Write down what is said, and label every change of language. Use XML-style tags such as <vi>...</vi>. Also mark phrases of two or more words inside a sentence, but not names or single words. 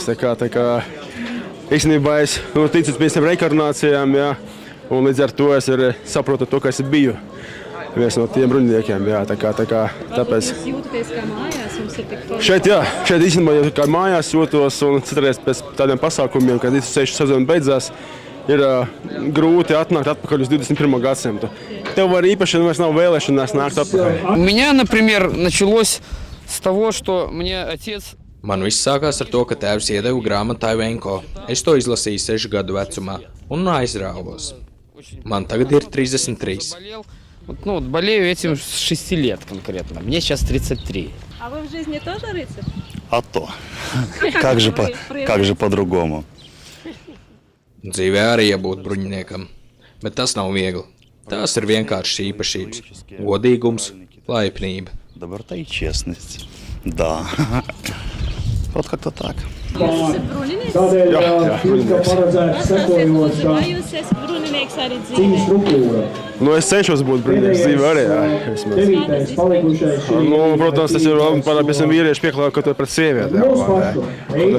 <lv>Tā kā īstenībā es ticu pēc tiem reinkarnācijām, jā, un līdz ar to es arī saprotu to, ka es biju viens no tiem bruņiniekiem, jā, tāpēc. Jūs jūtaties kā mājās, jums ir tik forši? Šeit īstenībā jau kā mājās jūtos, un citreiz pēc tādiem pasākumiem, kad 6 sezona beidzās, ir grūti atnākt atpakaļ uz 21. gadsimtu. Tev var īpaši vairs nav vēlēšanās nākt atpakaļ.</lv> <ru>У меня, например, началось с того, что мне отец...</ru> <lv>Man viss sākās ar to, ka tēvs iedeva grāmatu Taivenko. Es to izlasīju 6 gadu vecumā un aizrāvos. Man tagad ir 33.</lv> <ru>Болею этим с 6 лет конкретно. Мне сейчас 33. А вы в жизни тоже рыцарь? А то. Как же по-другому?</ru> <lv>Dzīvē arī jābūt bruņiniekam, bet tas nav viegli. Tās ir vienkāršas īpašības. Godīgums, laipnība.</lv> <ru>Доброта и честность. Да. Вот как-то так.</ru> <lv>Jūs esat bruninieks? Vai jūs esat bruninieks arī dzīvē? Es cenšos būt bruninieks dzīvē arī, jā. Protams, tas ir piemēram vīrieši pieklāja, ka to pret sievietēm.</lv>